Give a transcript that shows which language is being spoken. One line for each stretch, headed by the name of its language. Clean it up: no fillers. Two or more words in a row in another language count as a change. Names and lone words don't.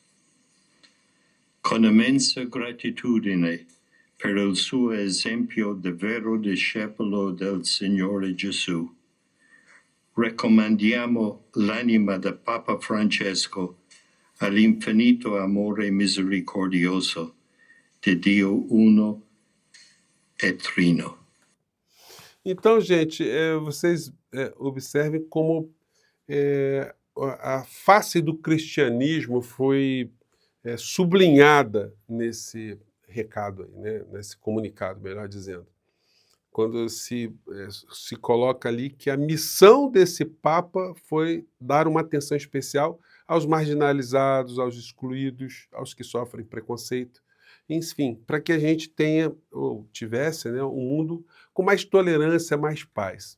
Italian: Con immensa gratitudine per il suo esempio di vero discepolo del Signore Gesù, raccomandiamo l'anima del Papa Francesco all'infinito amore misericordioso di Dio uno e trino.
Portuguese: Então, gente, vocês observem como a face do cristianismo foi sublinhada nesse recado, aí, né? Nesse comunicado, melhor dizendo. Quando se coloca ali que a missão desse Papa foi dar uma atenção especial aos marginalizados, aos excluídos, aos que sofrem preconceito, enfim, para que a gente tenha, ou tivesse, né, um mundo com mais tolerância, mais paz.